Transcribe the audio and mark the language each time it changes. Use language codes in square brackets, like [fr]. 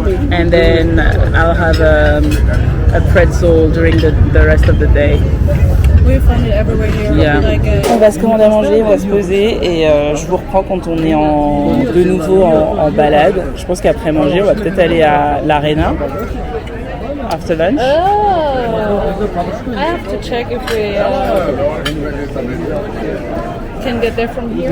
[en] And then I'll have a pretzel during the rest of the day. We find it everywhere here. Yeah. Like [fr] On va se commander à manger, on va se poser et je vous reprends quand on est de nouveau en balade. Je pense qu'après manger, on va peut-être aller à l'Arena. [en] After lunch. oh, I have to check if we can get there from here.